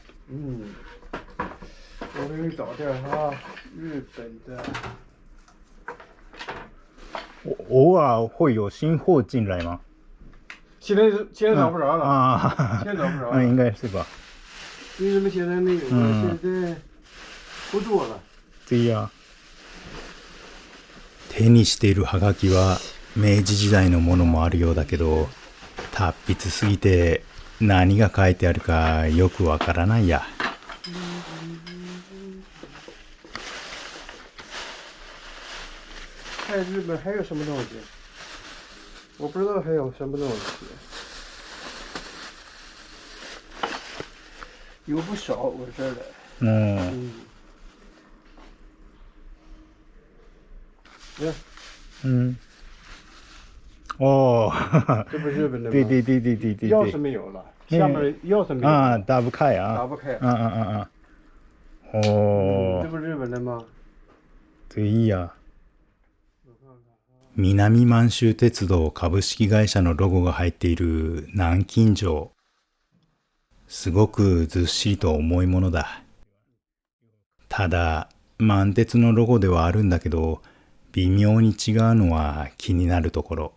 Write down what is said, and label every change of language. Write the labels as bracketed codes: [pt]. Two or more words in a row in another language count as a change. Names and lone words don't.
[zh] 我给你找点哈，日本的。偶尔会有新货进来吗？现在找不着了啊，现在找不着了。应该是吧？为什么现在没有了？现在不做了。对呀。 [ja] 手にしているハガキは明治時代のものもあるようだけど、達筆すぎて何が書いてあるかよくわからないや。 [zh] 在日本还有什么东西？我不知道还有什么东西。有不少我这儿的。哦，这不是日本的吗？对。钥匙没有了，下面钥匙没有了。打不开啊。打不开。哦。这不是日本的吗？对呀。 [ja] 南満州鉄道株式会社のロゴが入っている南京錠。すごくずっしりと重いものだ。ただ、満鉄のロゴではあるんだけど、微妙に違うのは気になるところ。